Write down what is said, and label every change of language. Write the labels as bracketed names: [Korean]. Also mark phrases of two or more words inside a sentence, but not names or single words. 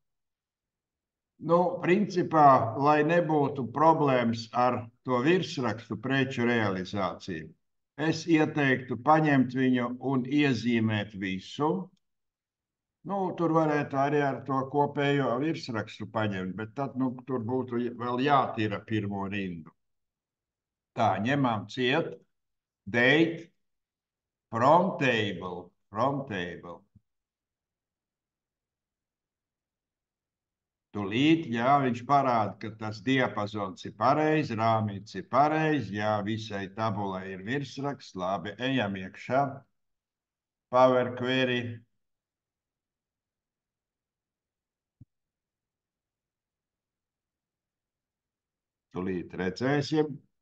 [Latvian] Principā, lai nebūtu problēmas ar to virsrakstu preču realizāciju, es ieteiktu paņemt viņu un iezīmēt visu. Tur varētu arī ar to kopējo virsrakstu paņemt, bet tad tur būtu vēl jātīra pirmo rindu. Tā, ņemam ciet, [English] date, from table. [Latvian] Tūlīt, jā, viņš parāda, ka tas diapazons ir pareizi, rāmīts ir pareizi, jā, visai tabulai ir virsraksts, labi, ejam iekšā. Power Query. Tūlīt redzēsim.